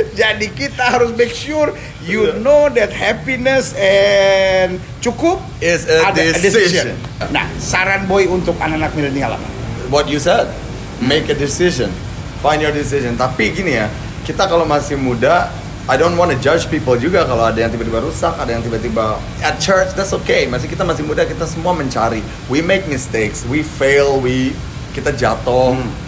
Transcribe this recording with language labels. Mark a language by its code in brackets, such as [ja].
[id] Jadi kita harus [en] make sure you know that happiness and [id] cukup [en] is a decision. [id] Nah, saran Boy untuk anak-anak milenial apa? [en] What you said, make a decision, find your decision. [id] Tapi gini ya, kita kalau masih muda, [en] I don't want to judge people [id] juga kalau ada yang tiba-tiba rusak, ada yang tiba-tiba [en] at church, that's okay. [id] Kita masih muda, kita semua mencari. [en] We make mistakes, we fail, [id] kita jatuh.